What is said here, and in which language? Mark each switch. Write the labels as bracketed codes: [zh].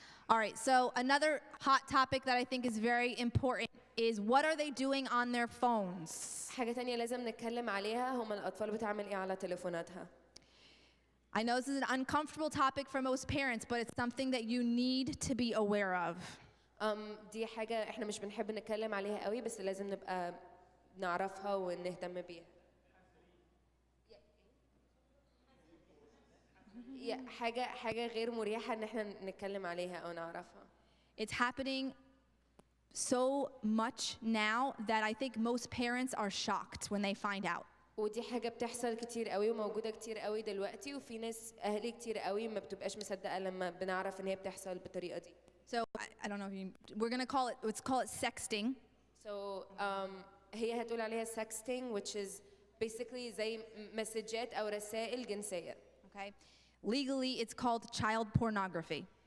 [en] All right, so another hot topic that I think is very important is what are they doing on their phones? [ar] حاجة تانية لازم نتكلم عليها هم الأطفال بتعمل إيه على تليفوناتها. [en] I know this is an uncomfortable topic for most parents, but it's something that you need to be aware of. [ar] دي حاجة إحنا مش بنحب نتكلم عليها قوي، بس لازم نبقى نعرفها ونهتم بيها. حاجة غير مريحة إن إحنا نتكلم عليها أو نعرفها. [en] It's happening so much now that I think most parents are shocked when they find out. [ar] ودي حاجة بتحصل كتير قوي وموجودة كتير قوي دلوقتي، وفي ناس أهلي كتير قوي ما بتبقاش مصدقة لما بنعرف إن هي بتحصل بالطريقة دي. [en] So I don't know if we're gonna call it, let's call it sexting. So [ar] هي هتقول عليها sexting, [en] which is basically [ar] زي مسجات أو رسائل جنسية. [en] Okay. Legally, it's called child pornography.